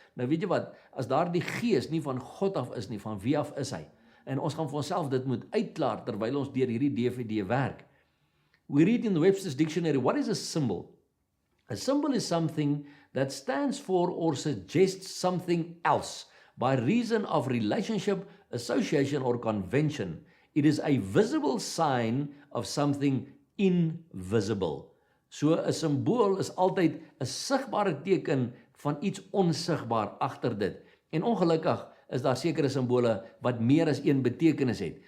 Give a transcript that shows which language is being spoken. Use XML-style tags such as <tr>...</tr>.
<af>Nou weet jy wat, as daar die gees nie van God af is nie, van wie af is hy? En ons gaan vir onsself dit moet uitklaar terwyl ons deur hierdie DVD werk.</af> <en>We read in the Webster's Dictionary, what is a symbol? A symbol is something that stands for or suggests something else by reason of relationship, association or convention. It is a visible sign of something invisible.</en> <af>So 'n simbool is altyd 'n sigbare teken van iets onsigbaar agter dit. En ongelukkig is daar sekere simbole wat meer as een betekenis het.</af>